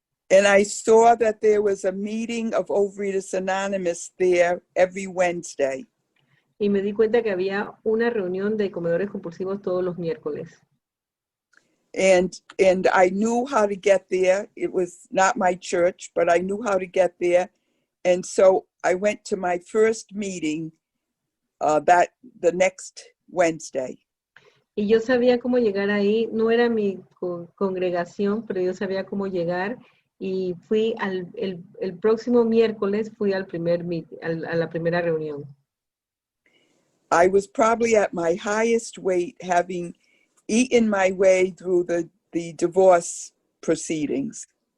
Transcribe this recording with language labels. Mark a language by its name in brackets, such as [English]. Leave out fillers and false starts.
[English] And I saw that there was a meeting of Overeaters Anonymous there every Wednesday. [Spanish] Y me di cuenta que había una reunión de comedores compulsivos todos los miércoles. [English] And I knew how to get there. It was not my church, but I knew how to get there. And so I went to my first meeting the next Wednesday. [Spanish] Y yo sabía cómo llegar ahí. No era mi congregación, pero yo sabía cómo llegar. Y fui el próximo miércoles, fui al a la primera reunión. [English] I was probably at my highest weight, having eaten my way through the divorce proceedings.